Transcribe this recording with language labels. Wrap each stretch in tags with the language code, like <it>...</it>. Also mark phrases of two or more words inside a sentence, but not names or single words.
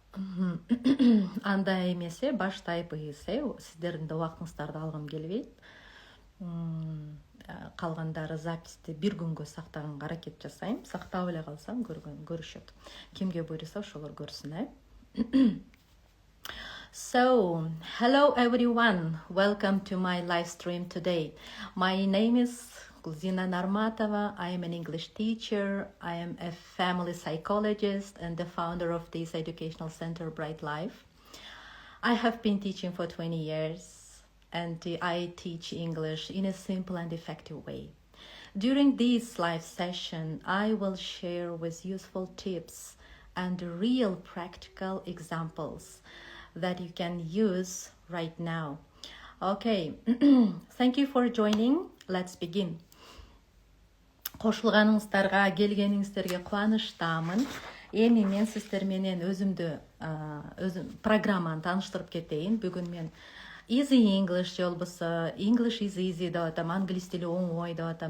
<ky>Андай эмесе баштайбыз сиздердин да убактыңыздарды алгым келбейт. Калгандары записьти бир күнгө сактаганга аракет жасайм. Сактап эле калсам көрүшөт. Кимге буйруса ошолор көрсүн.</ky> <en>So, hello everyone. Welcome to my live stream today. My name is Gulzina Narmatova. I am an English teacher. I am a family psychologist and the founder of this educational center, Bright Life. I have been teaching for 20 years and I teach English in a simple and effective way. During this live session, I will share with useful tips and real practical examples that you can use right now. Okay, thank you for joining. Let's begin.</en> <ky>Кошулганыңыздарга, келгениңиздерге кубанычтамын. Эми мен сиздер менен өзүм программаны тааныштырып кетейин. Бүгүн мен Easy English болбосо</ky> <en>English is easy</en> <ky>деп атам, англис тили оңой деп атам.</ky>